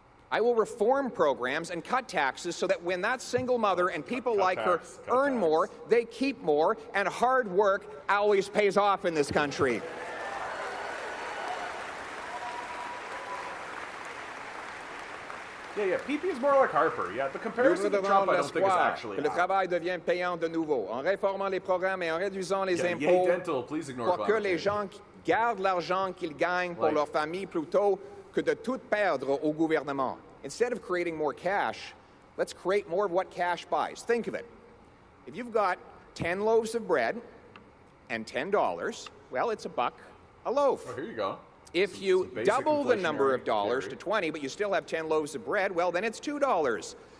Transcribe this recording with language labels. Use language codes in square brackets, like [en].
[en] I will reform programs and cut taxes so that when that single mother and people like her earn more, they keep more, and hard work always pays off in this country. Yeah, PP is more like Harper. Yeah, the comparison to Trump I don't think is actually [fr] que le travail devient payant de nouveau, en réformant les programmes et en réduisant les impôts [en] dental, please ignore [fr] pour que les gens gardent l'argent qu'ils gagnent pour leur famille plutôt que de tout perdre au gouvernement. [en] Instead of creating more cash, let's create more of what cash buys. Think of it. If you've got 10 loaves of bread and $10, well, it's $1 a loaf. Oh, here you go. If you double the number of dollars to 20, but you still have 10 loaves of bread, well, then it's $2.